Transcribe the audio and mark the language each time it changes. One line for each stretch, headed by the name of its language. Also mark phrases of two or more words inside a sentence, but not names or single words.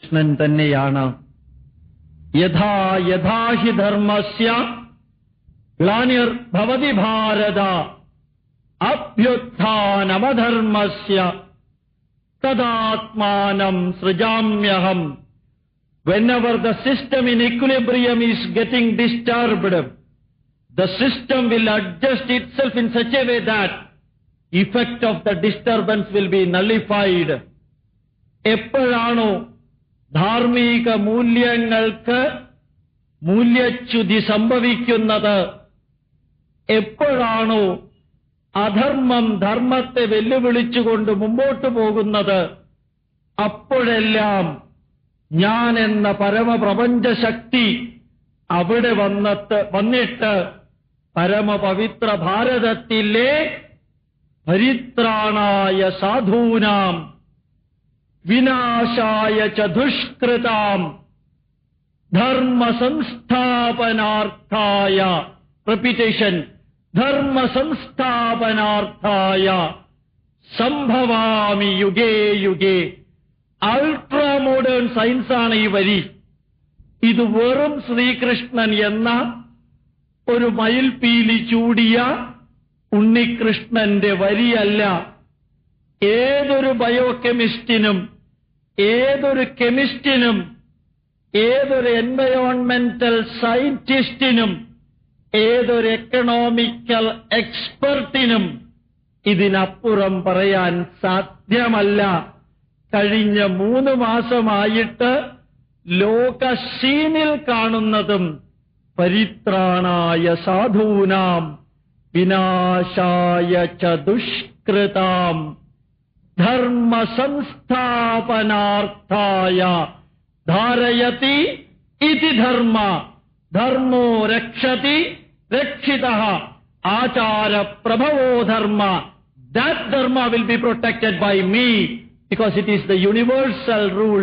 Malayalam: ശ്രീകൃഷ്ണൻ തന്നെയാണ്.
Sanskrit: യഥാ യഥാ ഹി ധർമ്മസ്യ ഗ്ലാനിർഭവതി ഭാരത അഭ്യുത്ഥാനമധർമ്മസ്യ തദാത്മാനം സൃജാമ്യഹം.
English: Whenever the system in equilibrium is getting disturbed, the system will adjust itself in such a way that effect of the disturbance will be nullified.
Malayalam: എപ്പോഴാണോ ധാർമ്മിക മൂല്യങ്ങൾക്ക് മൂല്യച്യുതി സംഭവിക്കുന്നത്, എപ്പോഴാണോ അധർമ്മം ധർമ്മത്തെ വെല്ലുവിളിച്ചുകൊണ്ട് മുമ്പോട്ട് പോകുന്നത്, അപ്പോഴെല്ലാം ഞാൻ എന്ന പരമപ്രപഞ്ചശക്തി അവിടെ വന്നിട്ട് പരമപവിത്ര ഭാരതത്തിലെ
Sanskrit: പരിത്രാണായ സാധൂനാം വിനാശായ ച ദുഷ്കൃതാം ധർമ്മസംസ്ഥാപനാർത്ഥായ, റിപ്പീറ്റേഷൻ, ധർമ്മസംസ്ഥാപനാർത്ഥായ സംഭവാമി യുഗേ യുഗേ.
English: ultra modern
Malayalam: സയൻസാണ് ഈ വരി. ഇത് വെറും ശ്രീകൃഷ്ണൻ എന്ന ഒരു മയിൽപീലി ചൂടിയ ഉണ്ണികൃഷ്ണന്റെ വരിയല്ല. ഏതൊരു ബയോകെമിസ്റ്റിനും, ഏതൊരു കെമിസ്റ്റിനും, ഏതൊരു എൻവയോൺമെന്റൽ സയന്റിസ്റ്റിനും, ഏതൊരു എക്കണോമിക്കൽ എക്സ്പെർട്ടിനും ഇതിനപ്പുറം പറയാൻ സാധ്യമല്ല. കഴിഞ്ഞ 3 മാസമായിട്ട് ലോകസീനിൽ കാണുന്നതും
Sanskrit: പരിത്രാണായ സാധൂനാം വിനാശായ ച ദുഷ്കൃതാം ധർമ്മസംസ്ഥാപനാർത്ഥായ ധാരയതി ഇതി ധർമ്മ. ധർമ്മോ രക്ഷതി രക്ഷിതഃ ആചാര പ്രഭവോ ധർമ്മ.
English: That dharma will be protected by me because it is the universal rule